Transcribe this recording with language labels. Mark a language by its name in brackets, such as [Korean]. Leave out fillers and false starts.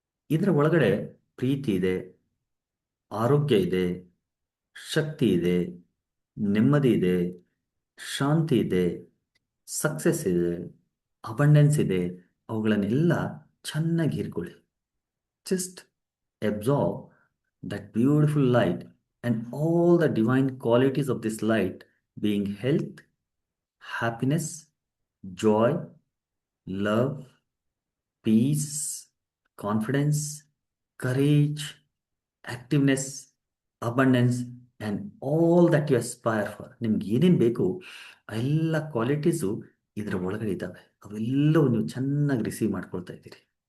[Kannada] ಇದರ ಒಳಗಡೆ ಪ್ರೀತಿ ಇದೆ, ಆರೋಗ್ಯ ಇದೆ, ಶಕ್ತಿ ಇದೆ, ನೆಮ್ಮದಿ ಇದೆ, ಶಾಂತಿ ಇದೆ, ಸಕ್ಸಸ್ ಇದೆ, ಅಬಂಡೆನ್ಸ್ ಇದೆ. ಅವುಗಳನ್ನೆಲ್ಲ ಚೆನ್ನಾಗಿ ಹೀರ್ಕೊಳ್ಳಿ. [English] Just absorb that beautiful light and all the divine qualities of this light, being health, happiness, joy, love, peace, confidence, courage, activeness, abundance, and all that you aspire for. [Kannada] ನಿಮ್ಗೆ ಏನೇನು ಬೇಕು ಆ ಎಲ್ಲ qualities ಇದರ ಒಳಗಡೆ ಇದ್ದಾವೆ. ಅವೆಲ್ಲವೂ ನೀವು ಚೆನ್ನಾಗಿ ರಿಸೀವ್ ಮಾಡ್ಕೊಳ್ತಾ ಇದ್ದೀರಿ.